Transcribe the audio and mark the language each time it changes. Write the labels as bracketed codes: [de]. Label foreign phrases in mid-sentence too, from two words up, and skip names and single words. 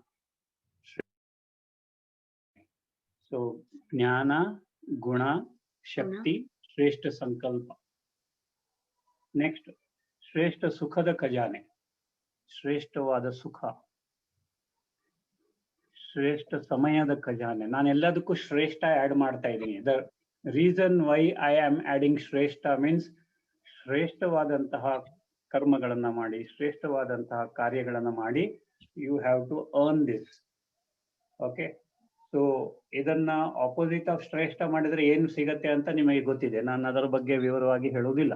[kn] ಸೊ ಜ್ಞಾನ, ಗುಣ, ಶಕ್ತಿ, ಶ್ರೇಷ್ಠ ಸಂಕಲ್ಪ. ನೆಕ್ಸ್ಟ್ ಶ್ರೇಷ್ಠ ಸುಖದ ಖಜಾನೆ, ಶ್ರೇಷ್ಠವಾದ ಸುಖ. ಶ್ರೇಷ್ಠ ಸಮಯದ ಖಜಾನೆ. ನಾನು ಎಲ್ಲದಕ್ಕೂ ಶ್ರೇಷ್ಠ ಆಡ್ ಮಾಡ್ತಾ ಇದ್ದೀನಿ. [en] the reason why I am adding [kn] ಶ್ರೇಷ್ಠ ಮೀನ್ಸ್ ಶ್ರೇಷ್ಠವಾದಂತಹ ಕರ್ಮಗಳನ್ನ ಮಾಡಿ, ಶ್ರೇಷ್ಠವಾದಂತಹ ಕಾರ್ಯಗಳನ್ನ ಮಾಡಿ, [en] you have to earn this. okay, so [kn] ಇದನ್ನ [en] opposite of [kn] ಶ್ರೇಷ್ಠ ಮಾಡಿದ್ರೆ ಏನು ಸಿಗತ್ತೆ ಅಂತ ನಿಮಗೆ ಗೊತ್ತಿದೆ, ನಾನು ಅದರ ಬಗ್ಗೆ ವಿವರವಾಗಿ ಹೇಳುವುದಿಲ್ಲ.